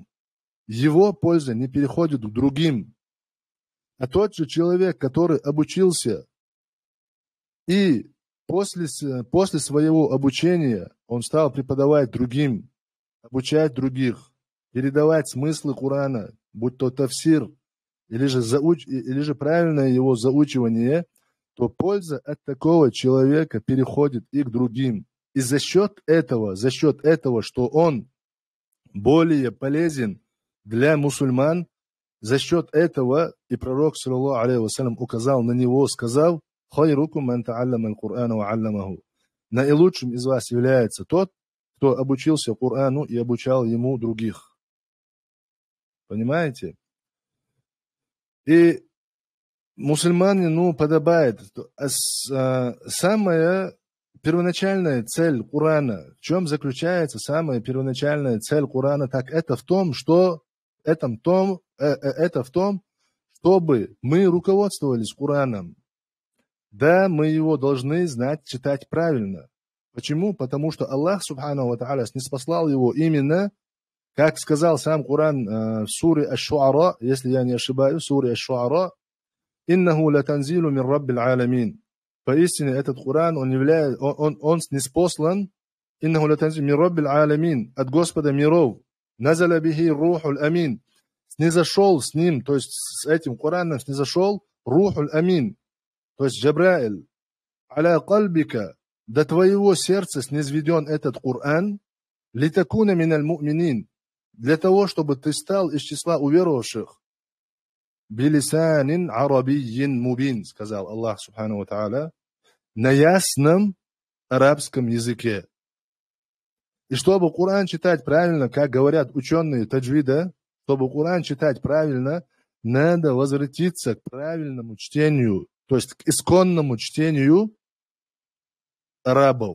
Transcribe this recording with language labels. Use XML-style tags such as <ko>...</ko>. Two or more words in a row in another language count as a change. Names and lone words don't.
<ru>Его польза не переходит к другим. А тот же человек, который обучился, и после своего обучения он стал преподавать другим, обучать других, передавать смыслы Корана, будь то тафсир, или же правильное его заучивание, то польза от такого человека переходит и к другим. И за счет этого, что он более полезен для мусульман, за счет этого и пророк,</ru> <ar>صلى الله عليه وسلم,</ar> <ru>указал на него, сказав:</ru> <ar>«خيركم من تعلم القرآن وعلمه».</ar> <ru>Наилучшим из вас является тот, кто обучился Корану и обучал ему других. Понимаете? И мусульманину подобает самая первоначальная цель Корана. В чем заключается самая первоначальная цель Корана? Так это в том, чтобы мы руководствовались Кораном. Да, мы его должны знать, читать правильно. Почему? Потому что Аллах,</ru> <ar>سبحانه وتعالى,</ar> <ru>ниспослал его именно, как сказал сам Коран в суре Аш-Шуара, если я не ошибаюсь, суре Аш-Шуара,</ru> <ar>«إنه لتنزيل من رب العالمين».</ar> <ru>Поистине этот Коран, он ниспослан,</ru> <ar>«إنه لتنزيل من رب العالمين»,</ar> <ru>от Господа миров,</ru> <ar>«نزل به الروح الأمين».</ar> <ru>Снизошел с ним, то есть с этим Кораном снизошел</ru> <ar>الروح الأمين,</ar> <ru>то есть Джабраиль.</ru> <ar>«على قلبك»,</ar> <ru>до твоего сердца снизведен этот Коран,</ru> <ar>«لتكون من المؤمنين»,</ar> <ru>для того, чтобы ты стал из числа уверовавших.</ru> <ar>«بلسان عربي مبين», сказал الله سبحانه وتعالى,</ar> <ru>на ясном арабском языке. И чтобы Коран читать правильно, как говорят ученые таджвида, чтобы Коран читать правильно, надо возвратиться к правильному чтению, то есть к исконному чтению арабов.</ru>